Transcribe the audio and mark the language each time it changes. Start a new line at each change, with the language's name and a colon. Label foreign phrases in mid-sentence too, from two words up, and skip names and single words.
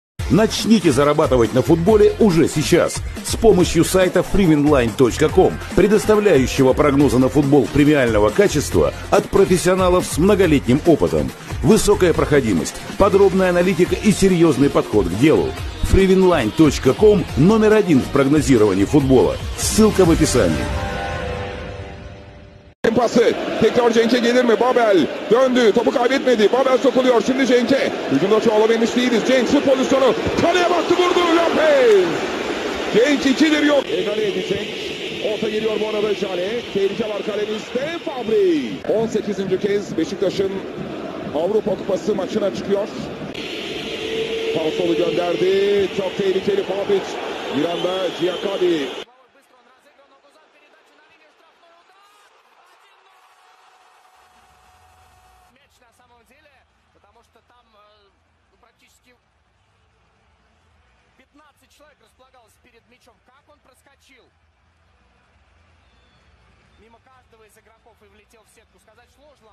Russian: Начните зарабатывать на футболе уже сейчас с помощью сайта freewinline.com, предоставляющего прогнозы на футбол премиального качества от профессионалов с многолетним опытом. Высокая проходимость, подробная аналитика и серьезный подход к делу. freewinline.com номер 1 в прогнозировании футбоla. Ссылка в описании.
Turkish: Pası tekrar Cenk'e gelir mi? Babel döndü, topu kaybetmedi. Babel sokuluyor şimdi Cenk'e. Hücumda çoğalabilmiş değiliz. Cenk şu pozisyonu kaleye baktı, vurdu. Lopez. Cenk 2'dir yok. Egale edecek. Orta geliyor bu arada Jale. Tehlike var kalemizde. Fabri. 18. kez Beşiktaş'ın Avrupa Kupası maçına çıkıyor. Pausolu gönderdi. Çok tehlikeli Fabri. Bir anda Giacadi.
Russian: На самом деле, потому что там практически 15 человек располагалось перед мячом. Как он проскочил мимо каждого из игроков и влетел в сетку, сказать сложно.